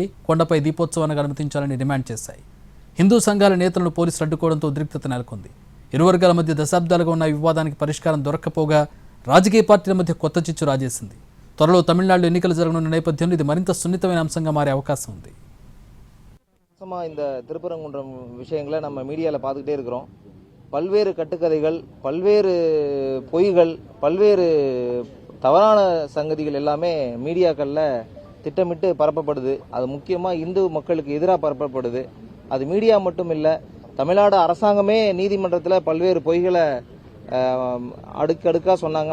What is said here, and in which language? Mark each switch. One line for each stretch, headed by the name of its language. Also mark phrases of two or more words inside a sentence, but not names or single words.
Telugu: కొండపై దీపోత్సవానికి అనుమతించాలని డిమాండ్ చేశాయి. హిందూ సంఘాల నేతలను పోలీసులు అడ్డుకోవడంతో ఉద్రిక్తత నెలకొంది. ఇరు వర్గాల మధ్య దశాబ్దాలుగా ఉన్న వివాదానికి పరిష్కారం దొరక్కపోగా రాజకీయ పార్టీల మధ్య కొత్త చిచ్చు రాజేసింది. త్వరలో తమిళనాడులో ఎన్నికలు జరగనున్న నేపథ్యంలో ఇది మరింత సున్నితమైన అంశంగా మారే అవకాశం ఉంది.
Tamil: இந்த திருப்பரங்குன்றம் விஷயங்களை நம்ம மீடியாவில் பார்த்துக்கிட்டே இருக்கிறோம். பல்வேறு கட்டுக்கதைகள், பல்வேறு பொய்கள், பல்வேறு தவறான சங்கதிகள் எல்லாமே மீடியாக்களில் திட்டமிட்டு பரப்பப்படுது. அது முக்கியமாக இந்து மக்களுக்கு எதிராக பரப்பப்படுது. அது மீடியா மட்டும் இல்லை, தமிழ்நாடு அரசாங்கமே நீதிமன்றத்தில் பல்வேறு பொய்களை அடுக்கடுக்காக சொன்னாங்க.